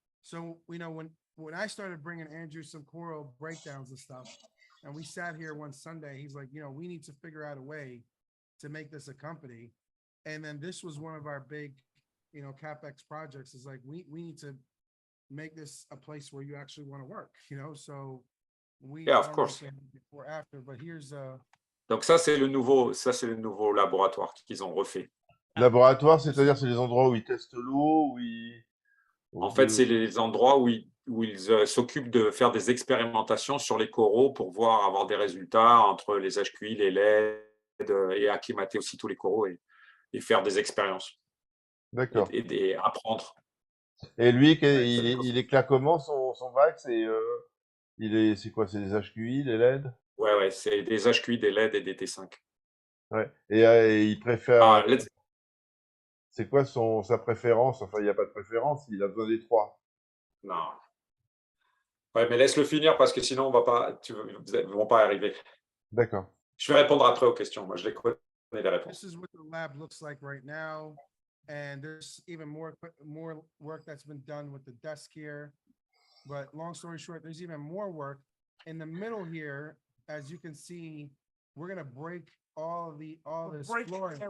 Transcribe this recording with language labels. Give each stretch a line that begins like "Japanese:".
English: So, when I started bringing Andrew some coral breakdowns and stuff, and we sat here one Sunday, he's like, we need to figure out a way to make this a company. And then this was one of our big, CapEx projects, is like, we need to make this a place where you actually want to work, so Yeah, of course. Before, after, but here's
French: Donc ça, c'est le nouveau laboratoire qu'ils ont refait. Laboratoire, c'est-à-dire c'est les endroits où ils testent l'eau, En fait, c'est les endroits où ils s'occupent de faire des expérimentations sur les coraux pour avoir des résultats entre les HQI, les LED et acclimater aussi tous les coraux et faire des expériences. D'accord. Et apprendre. Et lui, il éclaire comment son bac? C'est quoi? C'est des HQI, des LED? Ouais, c'est des HQI, des LED et des T5. Ouais. Et il préfère. C'est quoi sa préférence? Enfin, il n'y a pas de préférence, il a besoin des trois. Non. Ouais, mais laisse-le finir parce que sinon, on va pas, vous ne vont pas arriver. D'accord. Je vais répondre après aux questions. Moi, je les connais, les réponses.
English: This is what the lab looks like right now. And there's even more work that's been done with the desk here. But long story short, there's even more work in the middle here. As you can see, we're gonna break all this flooring.